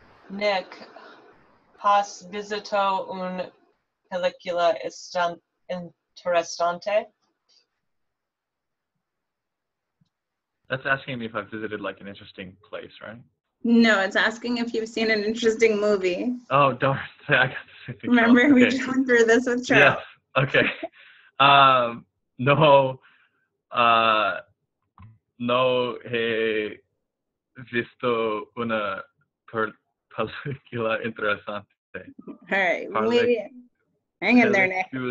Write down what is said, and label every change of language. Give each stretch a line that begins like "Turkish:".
Spanish: Nick, has visitado una película interesante?
English: That's asking me if I've visited like an interesting place, right? No, it's asking if you've seen an interesting movie. Oh, darn. I got the same thing. Remember, we just went through this with Charles. Yes. Okay.
Spanish: No he visto una película interesante.
English: All right. Hang in there, Nick.